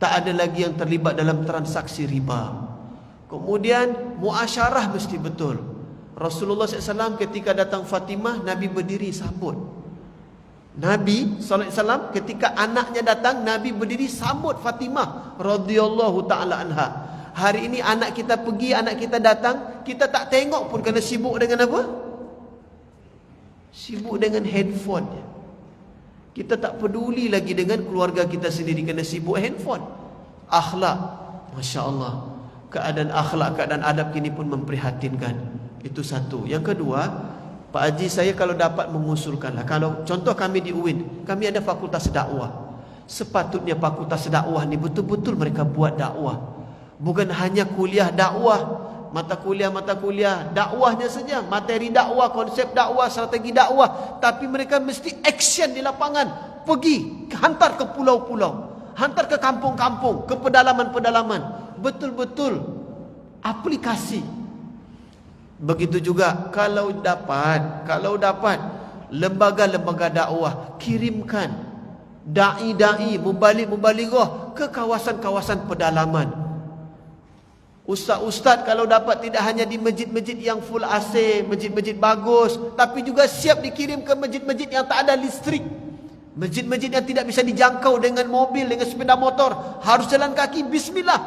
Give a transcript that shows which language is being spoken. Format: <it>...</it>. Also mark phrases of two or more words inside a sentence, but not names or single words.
<ms>Tak ada lagi yang terlibat dalam transaksi riba. Kemudian muasyarah mesti betul. Rasulullah SAW ketika datang Fatimah, Nabi berdiri sambut. Nabi SAW ketika anaknya datang, Nabi berdiri sambut Fatimah</ms> <ar>رضي الله تعالى عنها.</ar> <ms>Hari ini anak kita pergi, anak kita datang, kita tak tengok pun kerana sibuk dengan apa? Sibuk dengan handphone. Kita tak peduli lagi dengan keluarga kita sendiri kerana sibuk handphone. Akhlak,</ms> <ar>ما شاء الله,</ar> <ms>keadaan akhlak, keadaan adab kini pun memprihatinkan. Itu satu.</ms> <id>Yang kedua, Pak Haji, saya kalau dapat mengusulkanlah, kalau contoh kami di UIN, kami ada fakultas dakwah.</id> <ms>Sepatutnya fakultas dakwah ni betul-betul mereka buat dakwah. Bukan hanya kuliah dakwah, mata kuliah dakwahnya saja, materi dakwah, konsep dakwah, strategi dakwah, tapi mereka mesti action di lapangan. Pergi, hantar ke pulau-pulau, hantar ke kampung-kampung, ke pedalaman-pedalaman.</ms> <id>Betul-betul aplikasi. Begitu juga kalau dapat lembaga-lembaga dakwah, kirimkan dai-dai, mubalik-mubalighah ke kawasan-kawasan pedalaman. Ustaz-ustaz kalau dapat tidak hanya di masjid-masjid yang full AC, masjid-masjid bagus, tapi juga siap dikirim ke masjid-masjid yang tak ada listrik. Masjid-masjid yang tidak bisa dijangkau dengan mobil, dengan sepeda motor, harus jalan kaki, bismillah.</id>